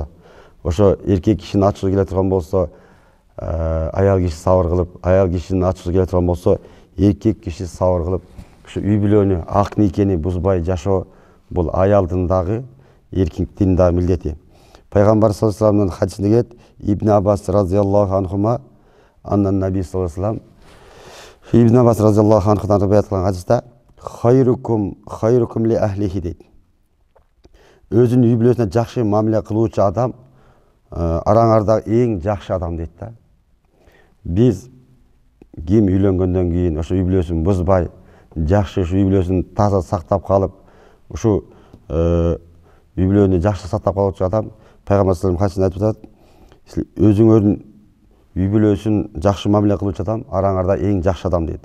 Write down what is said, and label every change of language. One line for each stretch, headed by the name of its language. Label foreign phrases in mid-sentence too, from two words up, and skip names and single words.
Kyrgyz: Ошо эркек кишинин ачуусу келе турган болсо, аял киши сабыр кылып, аял кишинин ачуусу келе турган болсо, эркек киши сабыр кылып, ушу үй бүлөнү, ак никени бузбай жашоо бул аялдын дагы, эркектин дагы милдети. Пайгамбар
Arabic: صلى الله عليه وسلم
Kyrgyz: хадисинде келет, Ибн Аббас
Arabic: رضي الله عنهما عن النبي صلى الله عليه وسلم,
Kyrgyz: Ибн Аббас
Arabic: رضي الله عنه
Kyrgyz: риwayat кылган хадисте
Arabic: خيركم لأهله
Kyrgyz: дейт. Өзүнүн үй бүлөсүнө жакшы мамиле кылуучу адам араңарда эң жакшы адам дейт да. Биз ким үйлөнгөндөн кийин ошо үй бүлөсүн бузбай, жакшы үй бүлөсүн таза сактап калып, ушу үй бүлөнү жакшы сактап калуучу адам, пайгамбар
Arabic: صلى الله عليه وسلم
Kyrgyz: айтып атат, өзүңөрдүн үй бүлөсүн жакшы мамиле кылуучу адам араңарда эң жакшы адам дейт.